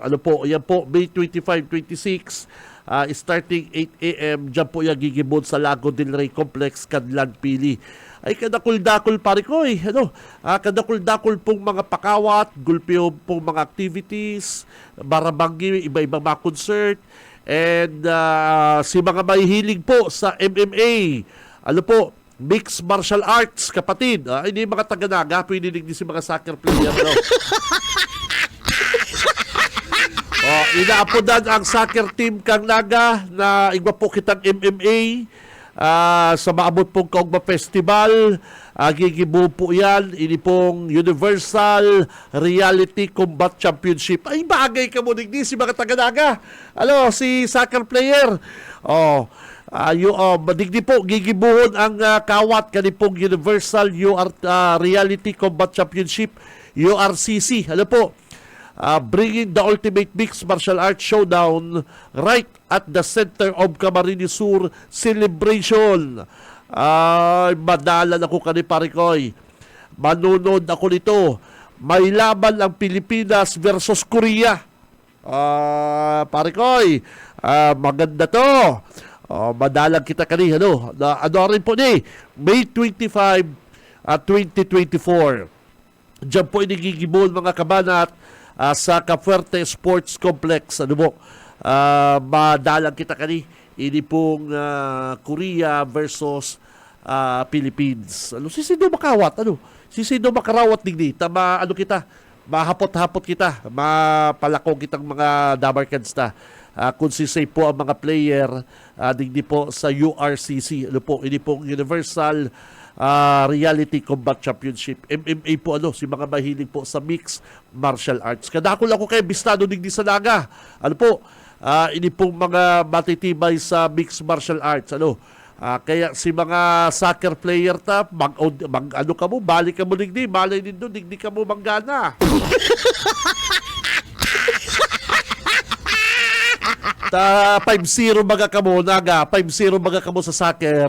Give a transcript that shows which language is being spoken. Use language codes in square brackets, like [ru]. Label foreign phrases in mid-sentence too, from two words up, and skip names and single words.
[bik] Yan po May 25, 26 starting 8 a.m. Diyan po yung gigibon sa Lago del Rey Complex, Kadlan, Pili. Ay kadakul-dakul pare ko kadakul-dakul pong mga pakawat, gulpyo pong mga activities, barabanggi, iba-ibang mga concert, and si mga mahihilig po sa MMA, [en] mixed martial arts, [bik] kapatid. [tl] Hindi mga taga-Naga, pwede din si mga soccer player. [bik] Inaapodan ang soccer team kang Naga na igwa po kitang MMA sa maabot pong Kaugma Festival. Gigibo po yan, ini pong Universal Reality Combat Championship. Ay, bagay ka mo digdi si mga taga-Naga. Si soccer player. Digdi po, gigibuhon ang kawat kanipong Universal Reality Combat Championship, URCC. [en] Bringing the ultimate mixed martial arts showdown right at the center of Camarines Sur celebration. [bik] Madalan ako Parikoy. Manunod ako nito. [tl] May laban ang Pilipinas versus Korea. Parikoy, maganda to. [bik] Madalang kita ano rin po ni May 25 2024. Diyan po inigigibon mga kabanat sa Cafuerte Sports Complex. Madalang kita ini pong Korea versus Philippines. Sisido makawat, sisido makarawat digdi. Tama kita. mahapot-hapot kita, mapalako kitang mga Dabarkads na. Kung sisay po ang mga player, digdi po sa URCC, ano po, ini pong Universal Reality Combat Championship. MMA po, si mga mahilig po sa [en] mixed martial arts. [bik] Kadako lang ko kayo, bistado digdi sa naga. Ano po, ini pong mga matitibay sa [en] mixed martial arts, [bik] kaya si mga soccer player ano ka mo, balik ka mo digdi, malay din doon, digdi ka mo manggana. Ta 5-0 baga ka mo, naga, 5-0 baga ka mo sa soccer.